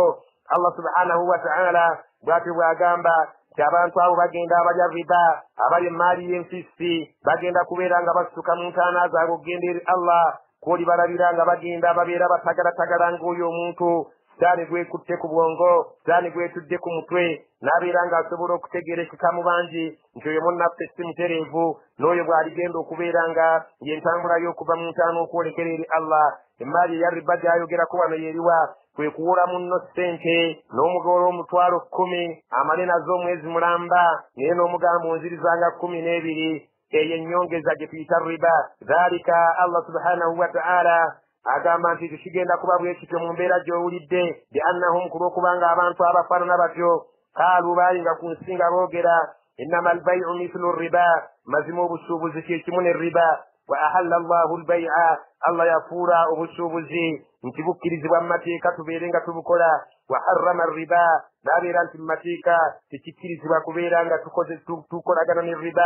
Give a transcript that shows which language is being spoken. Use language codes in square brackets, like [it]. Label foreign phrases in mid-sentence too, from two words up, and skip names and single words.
[ar] الله سبحانه وتعالى [lg] bw'atyo bw'agamba abantu abo bagenda abalya riba abalya emaali y'enfisi bagenda kubeera nga basituka mu ntaana zaabwe okugenda eri Allah kooli balabira nga bagenda babeera batagalatagala ng'oyo omuntu sitaani gwekutte ku bwongo sitaani gwetudde ku mutwe n'abeera ng'asobola okutegeerekeka mu bangi nti oyo munnaffe si mutereevu n'oyo bw'aligenda okubeera nga y'entambula y'okuva mu ntaana okwolekera eri Allah. emaali eya riba gy'ayogerako wano yeriwa kwe kuwula munno ssente n'omugoola omutwalo 10 amale nazo omwezi mulamba naye n'omugamba onzirizanga 12 eyo ennyongeza gye tuyita riba. [ar] ذلك الله سبحانه وتعالى [lg] agamba nti tekigenda kuba bwe kityo mu mbeera gy'owulidde [ar] بأنهم [lg] ku lw'okubanga abantu abafaanana batyo kaalu baali nga ku nsi nga boogera [ar] إنما البيع مثل الربا [lg] mazima obusuubuzi kye kimu ne riba [ar] وأحل الله البيع [lg] Allah yafuula obusuubuzi nti bukkirizibwa mu mateeka tubeere nga tubukola [ar] وحرم الربا [lg] n'abeera nti mu mateeka tekikkirizibwa kubeera nga tukolagana ne riba.